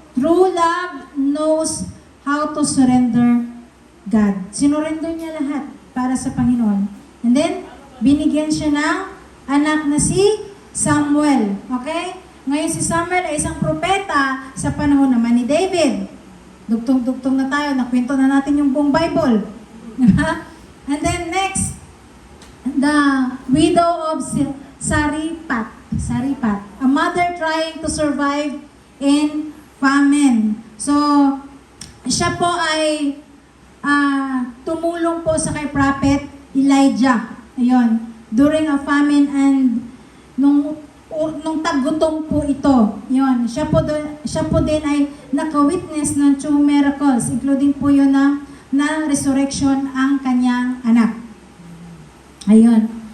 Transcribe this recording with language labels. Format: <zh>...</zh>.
<en>True love knows how to surrender God.</en> <tl>Sinurrender niya lahat para sa Panginoon.</tl> <en>And then,</en> <tl>binigyan siya ng anak na si Samuel. Okay? Ngayon si Samuel ay isang propeta sa panahon naman ni David. Dugtong-dugtong na tayo, nakwento na natin yung buong Bible.</tl> <en>And then next, the widow of Saripat, a mother trying to survive in famine.</en> <tl>So, siya po ay tumulong po sa kay Prophet Elijah. Ayun,</tl> <en>during a famine</en> <tl>and nung taggutom po ito. Yun, siya po din ay naka-witness ng 2 miracles, including po yun na resurrection ang kanyang anak. Ayun.</tl>